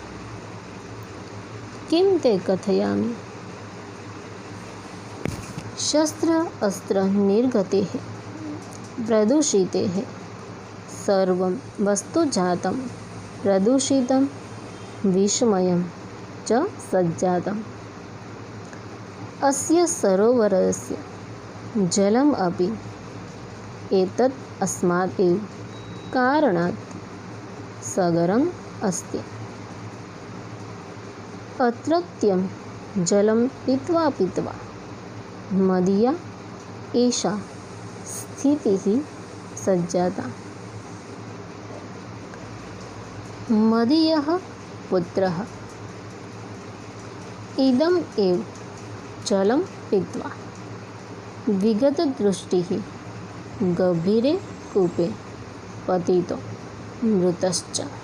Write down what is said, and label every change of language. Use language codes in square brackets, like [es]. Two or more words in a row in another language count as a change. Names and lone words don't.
[sa] કિમ તે કથયામિ. શસ્ત્ર અસ્ત્ર નિર્ગતેઃ પ્રદૂષિતેઃ સર્વં વસ્તુજાतं પ્રદૂષિतं વિસ્મયં ચ સજ્જાતम्. અસ્ય સરોવરસ્ય જલમ અપી એતत् अस्मात् एव कारणात् સગરમ અસ્તિ. અત્રત્યં જલમ પીત્વા પીત્વા મદીયા એષા સ્થિતિઃ સજ્જાતા. મદીયઃ પુત્રઃ ઇદમ એવ જલમ પીત્વા વિગતદૃષ્ટિઃ ગભીરે કૂપે પતિતો મૃતશ્ચ.